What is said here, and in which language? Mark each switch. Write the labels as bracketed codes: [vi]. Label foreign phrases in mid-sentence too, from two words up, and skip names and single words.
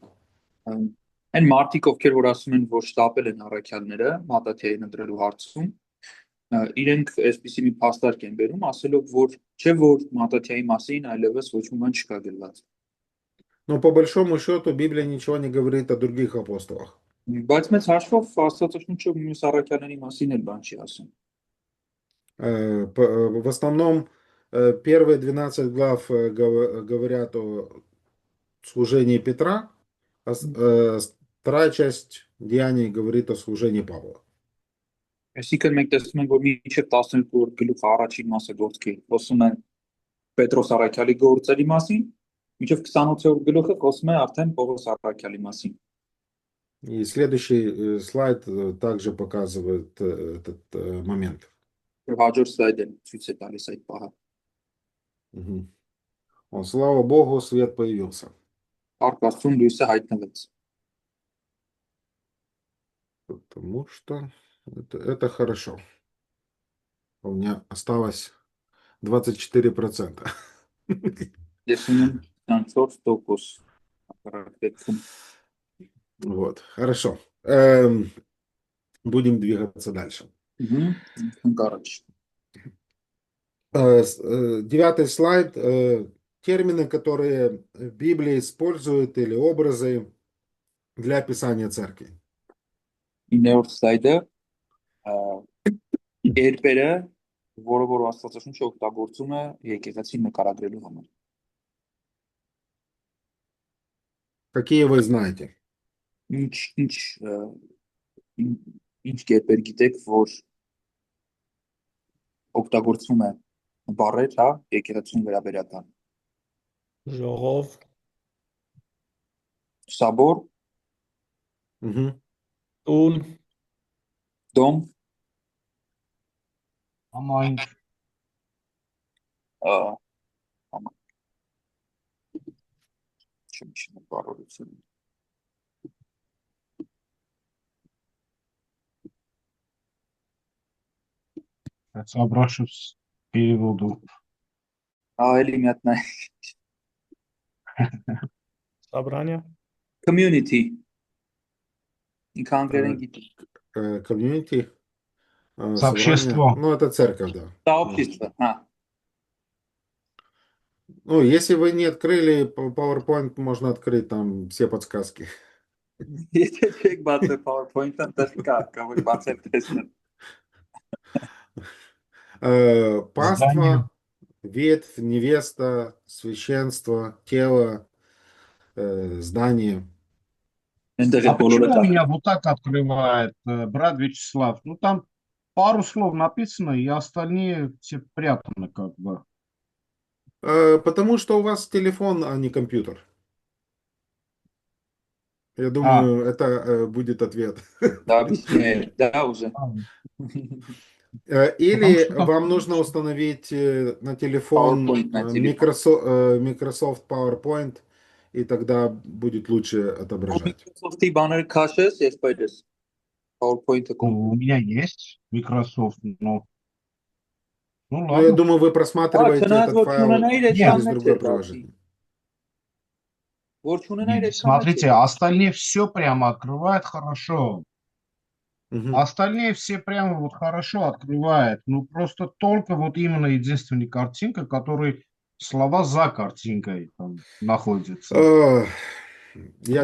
[hy] Այն մարդիկ, ովքեր որ ասում են, որ շտապել են առաքյալները Մատաթեային ընտրելու հարցում, իրենք այսպիսի մի փաստարկ են բերում, ասելով, որ չէ որ Մատաթեայի մասին այլևս ոչ մի բան չկա գրված։ [ru] Но по большому счету Библия ничего не говорит о других апостолах. [hy] Բայց մեծ հաշվով Աստվածաշունչը մյուս առաքյալների մասին էլ բան չի ասում։ [ru] В основном первые 12 глав говорят о служении Петра, а вторая часть Деяний говорит о служении Павла. [hy] Այսինքն մենք տեսնում ենք, որ մինչև 12-րդ գլուխը առաջին մասը գործքի խոսում է Պետրոս առաքյալի գործերի մասին, մինչև 28-րդ գլուխը խոսում է արդեն Պողոս առաքյալի մասին։ [ru] И следующий слайд также показывает этот момент. [hy] Հաջորդ սլայդը ցույց է տալիս այդ պահը։ Мгм. [ru] Слава Богу, свет появился. [hy] Փառք Աստծուն լույսը հայտնվեց։ [ru] Потому что это хорошо. У меня осталось 24%. [hy] Ես ունեմ 24%։ [ru] Вот, хорошо. Будем двигаться дальше. [hy] Ընկառաջ։ [ru] 9 слайд. Термины, которые в Библии используют, или образы для описания церкви. [hy] 9-րդ սլայդը երբերը, որը որ Աստվածաշունչը օգտագործում է եկեղեցին նկարագրելու համար։ [ru] Какие вы знаете? [hy] Ինչ կերպեր գիտեք, որ օգտագործվում է բառեր, հա, եկեղեցուն վերաբերական։ Ժողով, Սաբոր, Мгм. տուն, դոմ, Համայնք, չեմ բառորություն։ [ru] соображу с переводу. [hy] Էլի մի հատ նայ։ Սաբրանյա, Community։ Ինքը անգլերեն գիտի։ [ru] Комьюнити. Сообщество. Собрание. Ну, это церковь, да. Сообщество, հա։ Ну, если вы не открыли PowerPoint, можно открыть там все подсказки. [hy] Եթե չեք բացել PowerPoint-ը, դեռ կա որ բացել տեսնել։ [ru] Паства, ветвь, невеста, священство, тело, здание. [hy] Այնտեղ [ru] А [hy] է բոլորը [ru] почему у меня [hy] տա։ [ru] вот так открывает брат Вячеслав? Ну, там пару слов написано, и остальные все прятаны как бы. Потому что у вас телефон, а не компьютер. Я думаю, это будет ответ. Да, объясняю. Да, уже. Или что там вам нужно установить на телефон PowerPoint на телефон. Microsoft PowerPoint, и тогда будет лучше отображать. [hy] Microsoft-ի բաները քաշես, ես պայդես PowerPoint-ը [ru] Ну, у меня есть Microsoft, но... Ну, Ну, я ладно. думаю, вы просматриваете [hy] չնայած [ru] этот [hy] որ [ru] файл [hy] չունենայիր [ru] Нет. через [hy] այդքան մեծ [ru] другое [hy] է դարձի։ [ru] приложение. [hy] Որ չունենայիր [ru] Не, [hy] այդքան մեծ [ru] смотрите, [hy] է։ [ru] остальные все прямо открывают хорошо. Мгм. Остальные все прямо вот хорошо открывают. Ну, просто только вот именно единственная картинка, который слова за картинкой там находятся. Я